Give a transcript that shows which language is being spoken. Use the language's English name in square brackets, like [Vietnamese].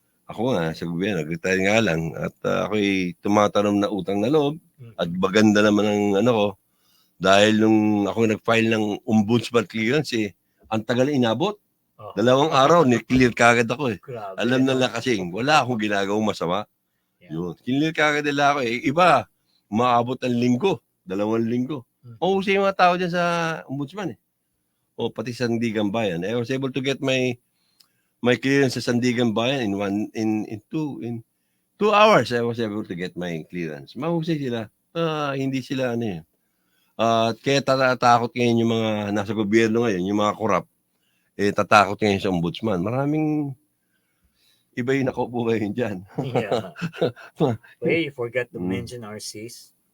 [Filipino] Ako nga sa gobyerno, nag-retire nga lang at ako'y tumatanom na utang na loob at baganda naman ang ano ko dahil nung ako nag-file ng ombudsman clearance ang tagal inabot. Oh. 2 araw, ni-clear kagad ako eh. Grabe, Alam na ano? lang kasi, wala akong ginagawang masama. [English] Yeah. [Filipino] Yun. Clear kagad nila ako eh. Iba, maabot ang linggo, 2 linggo. Mahusay yung mga tao dyan sa ombudsman eh. O pati sa Sandigan Bayan. [English] I was able to get my clearance sa Sandigan Bayan in 2 hours. I was able to get my clearance. [Filipino] Mahusay sila. Hindi sila ano yun. Kaya tatakot ngayon yung mga nasa gobyerno ngayon, yung mga korap, tatakot ngayon sa ombudsman. Maraming iba yung nakaupo ngayon dyan. [English] Yeah. Wait, you forgot to mention our sis.